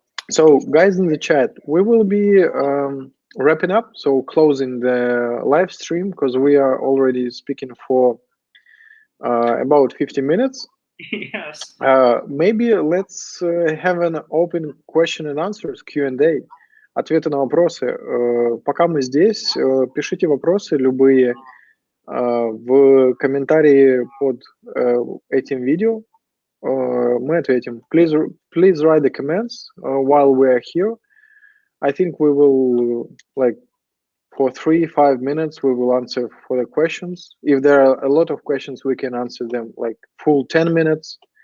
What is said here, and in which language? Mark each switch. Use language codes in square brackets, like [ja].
[en] So, guys in the chat, we will be wrapping up, so closing the live stream because we are already speaking for about 50 minutes. Yes. Maybe let's have an open question and answers, Q&A, [ru] ответы на вопросы. Пока мы здесь, пишите вопросы любые в комментарии под этим видео. Мы ответим. [en] Please write the comments while we are here. I think we will, like, for 3-5 minutes, we will answer for the questions. If there are a lot of questions, we can answer them like full 10 minutes.